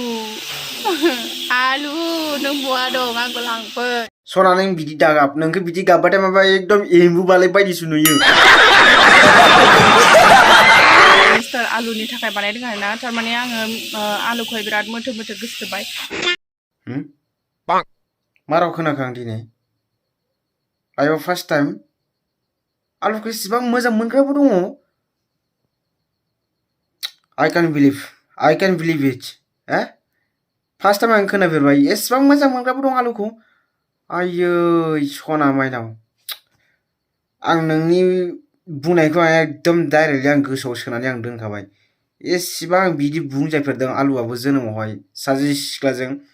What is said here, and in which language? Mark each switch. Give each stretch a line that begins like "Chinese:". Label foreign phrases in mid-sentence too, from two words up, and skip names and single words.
Bodo: आलु नों बहा दं आंखौ लांफै सना नों बिदि दागाब नोंखौ बिदि गाबबाथाय माबा एकदम एम्बु बालाय बायदिसो नुयो मिस्टार आलुनि थाखाय बानायदों आरोना थारमाने आङो आलुखौहाय बिराद मोथो गोसोबाय मा राव खोनाखो आं दिनै आयौ
English: first time
Bodo: आलुखौ इसिबां मोजां मोनग्राबो दङ
English: I can't believe it first time
Bodo: आं खोनाफेरबाय एसेबां मोजां मोनग्राबो दं आलुखौ आयै सना माइनाव आं नोंनि बुंनायखौ एकदम डाइरेक्टलि आं गोसोआव सोनानै आं दोनखाबाय एसेबां बिदि बुंजायफेरदों आलुआबो जोनोमावहाय सासे सिख्लाजों